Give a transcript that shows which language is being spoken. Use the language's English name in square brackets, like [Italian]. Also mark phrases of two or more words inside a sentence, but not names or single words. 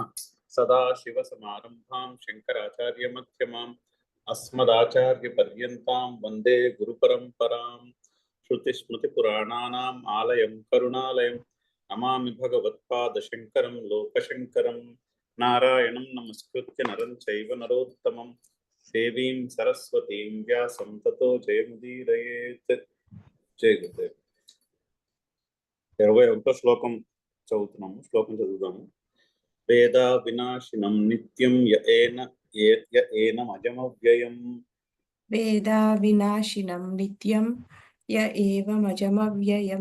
[Sanskrit] सदाशिवसमारम्भां शङ्कराचार्यमध्यमाम् अस्मदाचार्यपर्यन्तां वन्दे गुरुपरम्परां। श्रुतिस्मृतिपुराणानाम् आलयं करुणालयं नमामि भगवत्पादशङ्करं लोकशङ्करम्। नारायणं नमस्कृत्य नरं चैव नरोत्तमं देवीं सरस्वतीं व्यासं ततो जयमुदीरयेत्। [Telugu] జయ గురుదేవ్. 21వ శ్లోకం చదువుతున్నాము. శ్లోకం చదువుదాము. [Sanskrit] వేద వినాశినం నిత్యం ఏనమజమవ్యయం. వేద వినాశినం నిత్యం య ఏవమజమవ్యయం.